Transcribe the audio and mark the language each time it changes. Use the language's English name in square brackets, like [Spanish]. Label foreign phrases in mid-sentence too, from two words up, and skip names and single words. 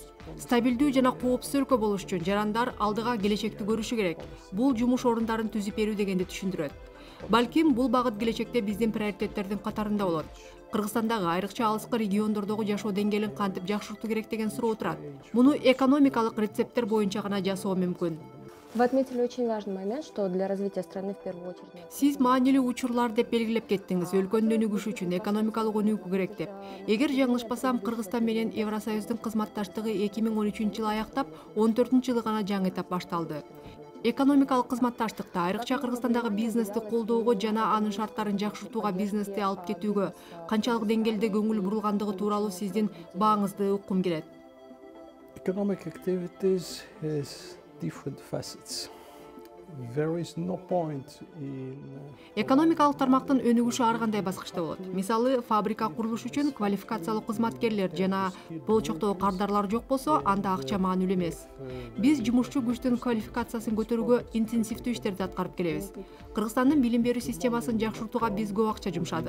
[Kyrgyz] Стабилдүү жана коопсуз өлкө болуш үчүн жарандар алдыга келечекти көрүшү керек. Бул жумуш орундарын түзүп берүү дегенди түшүндүрөт. Балким бул багыт келечекте биздин приоритеттердин катарында болот. Кыргызстандагы айрыкча алыскы региондордогу жашоо деңгээлин кантип жакшыртуу керек деген суроо турат. Муну экономикалык рецепттер боюнча гана жасоо мүмкүн. [Russian] Вы отметили очень важный момент, что для развития страны в первую очередь. [Kyrgyz] Сиз маанилүү учурлар деп белгилеп кеттиңиз, өлкөнүн өнүгүшү үчүн экономикалык өнүгүү керек деп. Эгер жаңылышпасам, Кыргызстан менен Евросоюздун кызматташтыгы 2013-жылы аяктап, 14-жылы гана жаңы этап башталды. Экономикалык кызматташтыкта айрыкча Кыргызстандагы бизнести колдоого жана анын шарттарын жакшыртууга, бизнести алып кетүүгө канчалык деңгээлде көңүл бурулгандыгы тууралуу сиздин бааңызды уккум келет. [English] Economic activities has different facets. There is no point in [Kyrgyz] Экономикалык тармактын өнүгүшү ар кандай баскычта болот. Мисалы, фабрика курулуш үчүн квалификациялуу кызматкерлер жана болочоктогу кардарлар жок болсо, анда акча маанилүү эмес. Биз жумушчу күчтүн квалификациясын көтөрүүгө интенсивдүү иштерди аткарып келебиз. Кыргызстандын билим берүү системасын жакшыртууга биз көп акча жумшадык.